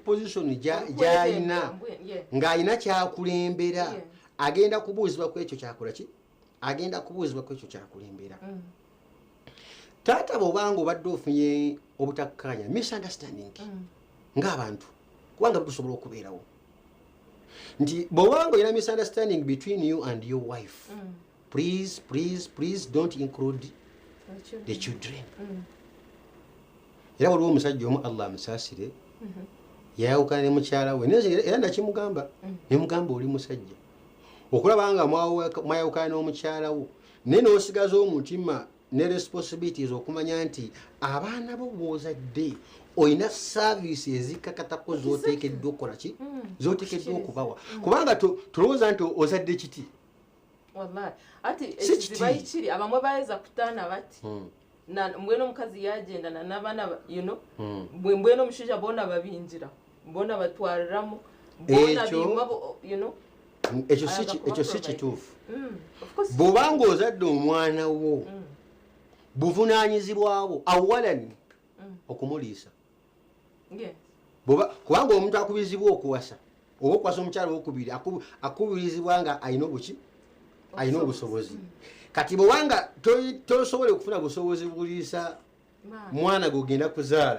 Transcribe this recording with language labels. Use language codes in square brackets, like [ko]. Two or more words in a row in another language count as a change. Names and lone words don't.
[lg] position gy'alina ng'alina kyakulembera agenda kubuuzibwa ku ekyo kyakola ki agenda kubuuzibwa ku ekyo kyakulembera taata bw'obanga obadde ofunye obutakkaanya misunderstanding ng'abantu kubanga tusobola okubeerawo nti bw'obanga olina [en] misunderstanding between you and your wife please don't include the children [lg] era waliwo omusajja omu allah amusaasire yayawukana ne mukyala we era nakimugamba nemugamba oli musajja okulaba nga mwayawukana n'omukyala wo naye n'osigaza omutima ne responsibilities okumanya nti abaana bo bw'ozadde olina saavisi ezikakatako zoteekeddwa okukola ki zoteekeddwa okubawa kubanga tulowooza nti ozadde kiti [nyn] wallahi ati ekiziba ikiri abamwe bayeza kutaana bati mbwenu omukazi yagendana n'abaana mbwenu omushaija boona babinjira boona batwariramu boona bimwa [lg] ekyo si kituufu bw'obanga ozadde omwana wo buvunaanyizibwawo awalan okumuliisa kubanga omuntu akubirizibwa okuwasa oba okuwasa omukyala wokubiri akubirizibwa nga alina obuki alina obusobozi kati bwewanga tosobola okufuna busobozi buliisa mwana gogenda kuzaala